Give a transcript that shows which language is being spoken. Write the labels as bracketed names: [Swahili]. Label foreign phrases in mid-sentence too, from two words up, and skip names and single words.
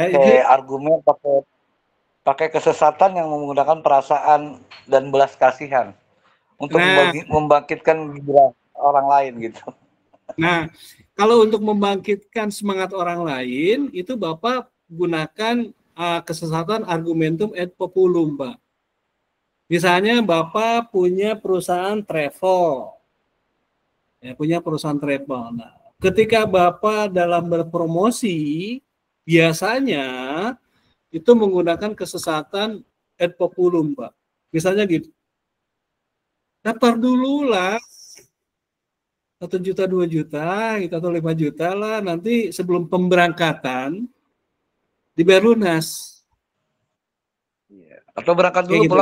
[Indonesian] pakai argumen, pakai kesesatan yang menggunakan perasaan dan belas kasihan untuk Nah, membangkitkan gairah orang lain gitu. nah, kalau untuk membangkitkan semangat orang lain, itu Bapak gunakan kesesatan [Latin] argumentum et populum, [Indonesian] Pak. Misalnya Bapak punya perusahaan travel, ya, punya perusahaan travel. Nah, ketika Bapak dalam berpromosi, biasanya itu menggunakan kesesatan [Latin] et populum, [Indonesian] Pak. Misalnya gitu, daftar dulu lah, 1 juta, 2 juta, gitu, atau 5 juta lah, nanti sebelum pemberangkatan dibayar lunas. Atau berangkat dulu, Kayak gitu.